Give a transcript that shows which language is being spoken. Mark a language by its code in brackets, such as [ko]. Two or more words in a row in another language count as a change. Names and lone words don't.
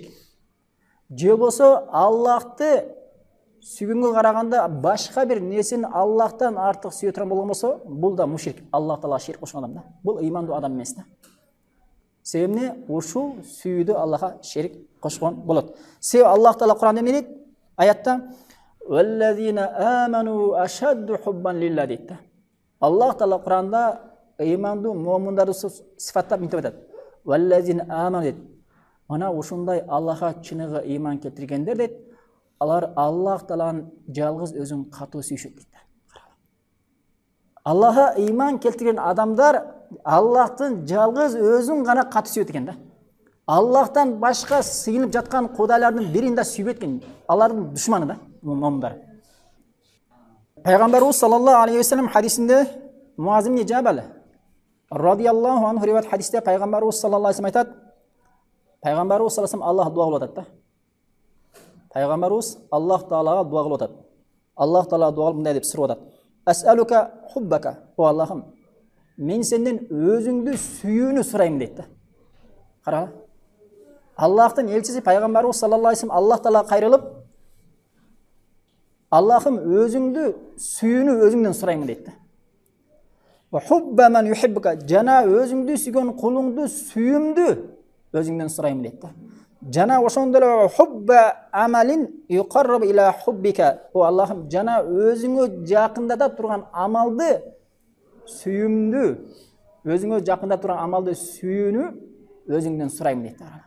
[ky] Же болсо Аллахты сүйгөнгө караганда башка бир нерсени Аллахтан артык сүйө турган болгон болсо, бул да мушрик. Аллах таала ширк кошкон адам да. Бул ыймандуу адам эмес да. Себеби ушул сүйүүдө Аллахка ширк кошкон болот. Себеби Аллах таала Куранда эмне дейт? [ar] Аятта "والذين آمنوا أشد حبا لله" дейт. [ky] Аллах таала Куранда ыймандуу муъминдарды сифаттап мынтип айтат. [ar] "والذين آمنوا" дейт. [ky] Мана ушундай Аллахка чыныгы ыйман келтиргендер дейт. Алар Аллах тааланын жалгыз өзүн катуу сүйүшөт дейт. Аллахка ыйман келтирген адамдар Аллахтын жалгыз өзүн гана катуу сүйөт экен да. Аллахтан башка сыйынып жаткан кудайлардын бирин да сүйбөйт экен. Алардын душманы да, муъминдар. Пайгамбарыбыз [ar] صلى الله عليه وسلم [ky] хадисинде Муаз ибн Жабал [ar] رضي الله عنه [ky] риваят хадисте пайгамбарыбыз [ar] صلى الله عليه وسلم [ky] айтат. Пайгамбарыбыз [ar] صلى الله عليه وسلم [ky] Аллах дуа кылып атат да. Пайгамбарыбыз Аллах таалага дуа кылып атат. Аллах таала дуа кылып мындай деп сурап атат. [ar] أسألك حبك. [ky] О Аллахым, мен сенден өзүңдү сүйүүнү сурайм дейт да. Кара. Аллахтын элчиси пайгамбарыбыз [ar] صلى الله عليه وسلم [ky] Аллах таалага кайрылып, Аллахым өзүңдү сүйүүнү өзүңдөн сурайм дейт да. [ar] وحب من يحبك, [ky] жана өзүңдү сүйгөн кулуңду сүйүүмдү өзүңдөн сурайм дейт да. Жана ошондой эле [ar] حب عمل يقرب إلى حبك. [ky] О Аллахым, жана өзүңө жакындата турган амалды сүйүүмдү, өзүңө жакындата турган амалды сүйүүнү өзүңдөн сурайм дейт.